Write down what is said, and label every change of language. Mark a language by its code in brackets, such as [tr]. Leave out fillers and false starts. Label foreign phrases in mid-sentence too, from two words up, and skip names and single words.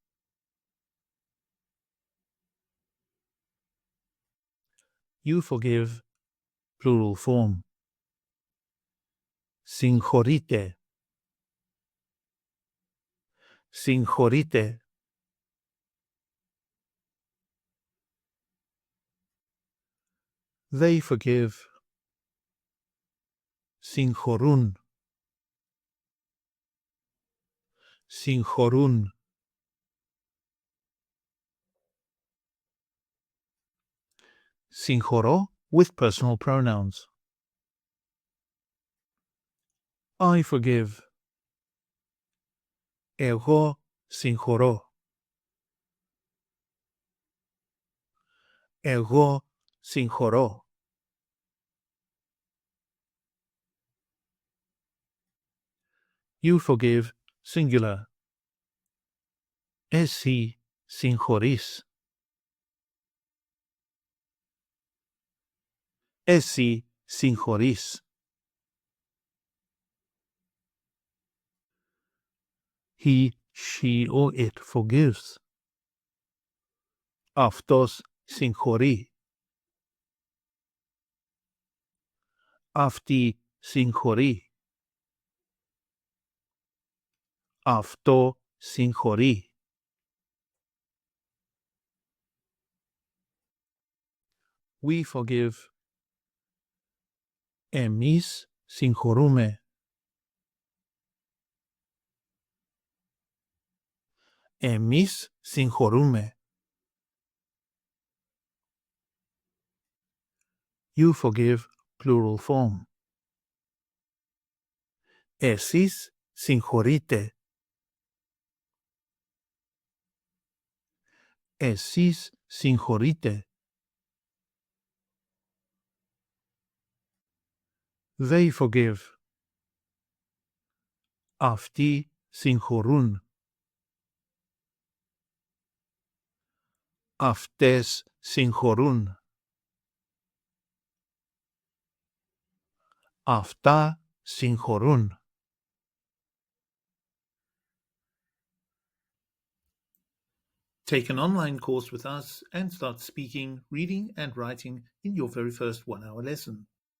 [en] You forgive, plural form. [el] Συγχωρείτε. Συγχωρείτε. [en] They forgive. [el] Συγχωρούν. Συγχωρούν. [en] Συγχωρώ with personal pronouns. I forgive. [el] Εγώ συγχωρώ. Εγώ συγχωρώ. [en] You forgive, singular. [el] Εσύ συγχωρείς. Εσύ συγχωρείς. [en] He, she, or it forgives. [el] Αυτός συγχωρεί. Αυτή συγχωρεί. Αυτό συγχωρεί. [en] We forgive. [el] Εμείς συγχωρούμε. Εμείς συγχωρούμε. [en] You forgive, plural form. [el] Εσείς συγχωρείτε. Εσείς συγχωρείτε. [en] They forgive. [el] Αυτοί συγχωρούν. Αυτές συγχωρούν. Αυτά συγχωρούν. [en] Take an online course with us and start speaking, reading and writing in your very first 1-hour lesson.